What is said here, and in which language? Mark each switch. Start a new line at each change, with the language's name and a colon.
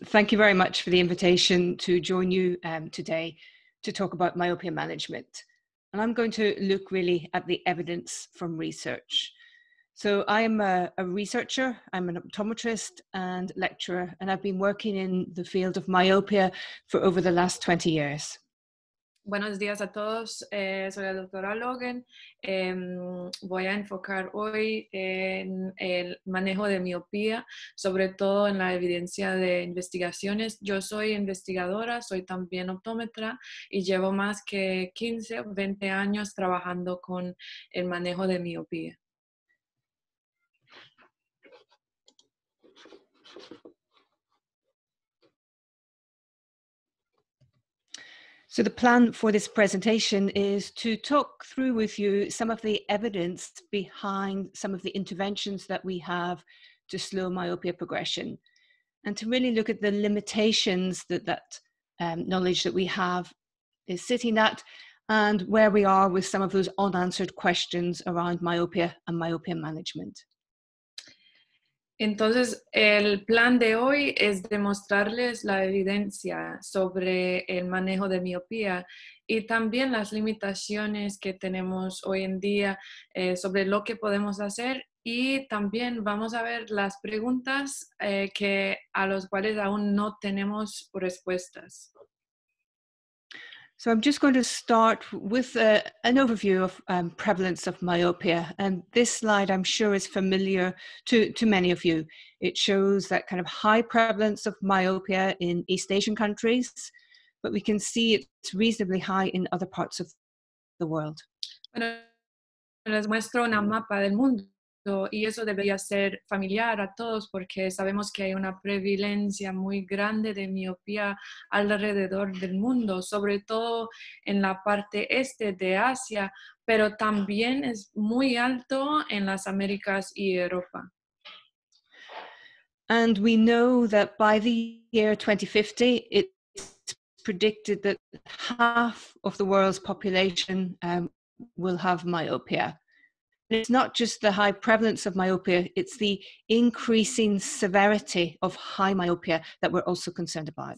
English: Thank you very much for the invitation to join you today to talk about myopia management. And I'm going to look really at the evidence from research. So I'm a researcher, I'm an optometrist and lecturer, and I've been working in the field of myopia for over the last 20 years.
Spanish: Buenos días a todos, soy la doctora Logan. Voy a enfocar hoy en el manejo de miopía, sobre todo en la evidencia de investigaciones. Yo soy investigadora, soy también optómetra y llevo más que 15 o 20 años trabajando con el manejo de miopía.
English: So the plan for this presentation is to talk through with you some of the evidence behind some of the interventions that we have to slow myopia progression, and to really look at the limitations that knowledge that we have is sitting at, and where we are with some of those unanswered questions around myopia and myopia management.
Spanish: Entonces, el plan de hoy es demostrarles la evidencia sobre el manejo de miopía y también las limitaciones que tenemos hoy en día sobre lo que podemos hacer, y también vamos a ver las preguntas a las cuales aún no tenemos respuestas.
English: So I'm just going to start with an overview of prevalence of myopia. And this slide, I'm sure, is familiar to many of you. It shows that kind of high prevalence of myopia in East Asian countries, but we can see it's reasonably high in other parts of the world.
Spanish: Bueno, les muestro una mapa del mundo. Y eso debería ser familiar a todos porque sabemos que hay una prevalencia muy grande de miopía alrededor del mundo, sobre todo en la parte este de Asia, pero también es muy alto en las Américas y Europa.
English: And we know that by the year 2050, it's predicted that half of the world's population will have myopia. It's not just the high prevalence of myopia, it's the increasing severity of high myopia that we're also concerned about.